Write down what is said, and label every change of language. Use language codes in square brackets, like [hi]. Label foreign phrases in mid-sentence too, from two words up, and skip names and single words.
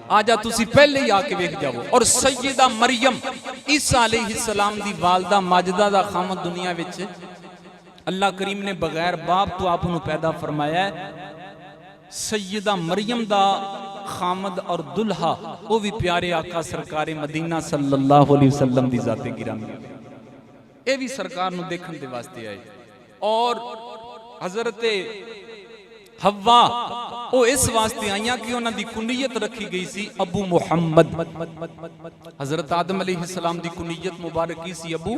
[pa] آجا تسی پہلے ہی آکے ویکھ جاؤ۔ اور سیدہ مریم عیسیٰ علیہ السلام دی والدہ ماجدہ دا خاوند دنیا وچ اللہ کریم نے بغیر باپ توں آپ نوں پیدا فرمایا ہے. سیدہ مریم دا خاوند اور دولہا او وی پیارے آقا سرکارے مدینہ [ar] صلى الله عليه وسلم [pa] دی ذاتِ گرامی. اے وی سرکار نوں ویکھن دے واسطے آئے۔ اور حضرتِ حوا او اس واسطے آئیاں کہ اوہناں دی کنیت رکھی گئی سی ابو محمد. حضرت آدم علیہ السلام دی کنیت مبارک کی سی ابو.